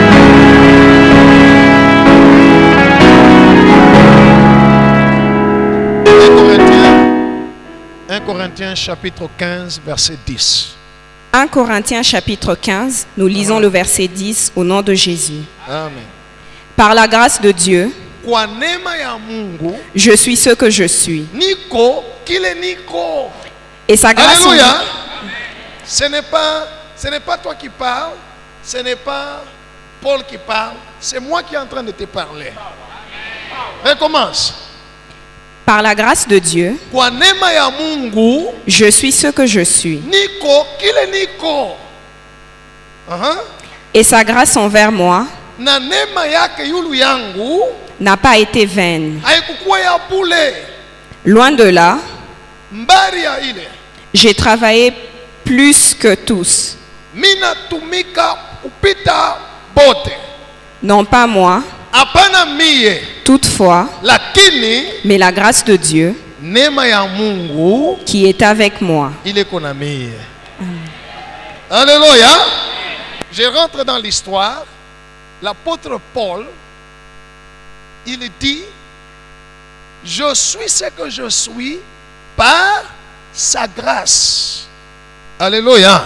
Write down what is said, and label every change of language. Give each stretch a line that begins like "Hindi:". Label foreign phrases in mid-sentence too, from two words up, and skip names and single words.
French: 1 Corinthiens chapitre 15, verset 10. 1 Corinthiens chapitre 15, nous lisons le verset 10 au nom de Jésus. Amen. Par la grâce de Dieu,
Swahili: Kwa neema ya Mungu,
French: je suis ce que je suis.
Swahili: niko kile niko.
French: Et sa grâce Alléluia. Ce n'est pas toi qui parles, ce n'est pas Paul qui parle, c'est moi qui est en train de te parler. Recommence. Par la grâce de Dieu,
Swahili: Kwa neema ya Mungu,
French: je suis ce que je suis.
Swahili: niko kile niko.
French: Et sa grâce envers moi
Swahili: Na neema yake yulu yangu
French: n'a pas été vaine.
Swahili: haikukuwa ya bule.
French: Loin de là,
Swahili: Mbari ya ile
French: j'ai travaillé plus que tous.
Swahili: mina tumika kupita bote.
French: Non pas moi,
Swahili: Hapana mie,
French: toutefois,
Swahili: lakini
French: mais la grâce de Dieu
Swahili: neema ya Mungu
French: qui est avec moi.
Swahili: ile kona mie.
French: Alléluia. Je rentre dans l'histoire. L'apôtre Paul, il dit, je suis ce que je suis par sa grâce. Alléluia.